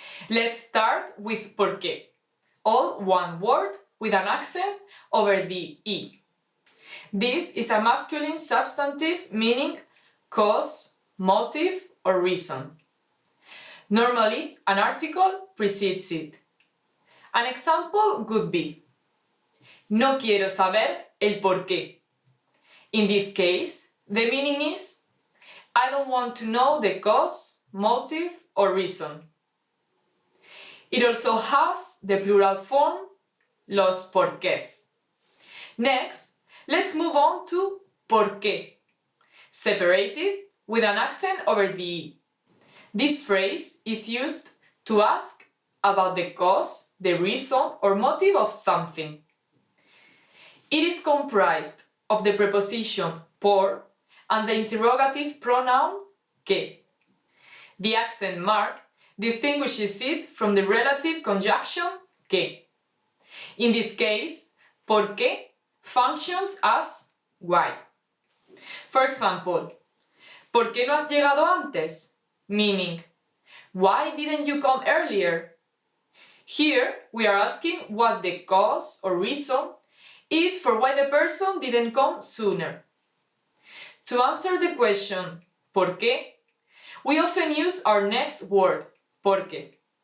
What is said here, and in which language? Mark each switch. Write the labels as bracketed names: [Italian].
[English] Let's start with por qué. All one word with an accent over the E. This is a masculine substantive meaning cause, motive, or reason. Normally, an article precedes it. An example could be: [Spanish] no quiero saber el por qué. [English] In this case, the meaning is: I don't want to know the cause, motive, or reason. It also has the plural form los porqués. Next, let's move on to por qué, separated with an accent over the E. This phrase is used to ask about the cause, the reason, or motive of something. It is comprised of the preposition por and the interrogative pronoun qué. The accent mark distinguishes it from the relative conjunction que. In this case, por qué functions as why. For example, [Spanish] ¿por qué no has llegado antes? [English] Meaning, why didn't you come earlier? Here, we are asking what the cause or reason is for why the person didn't come sooner. To answer the question, ¿por qué?, we often use our next word, porque.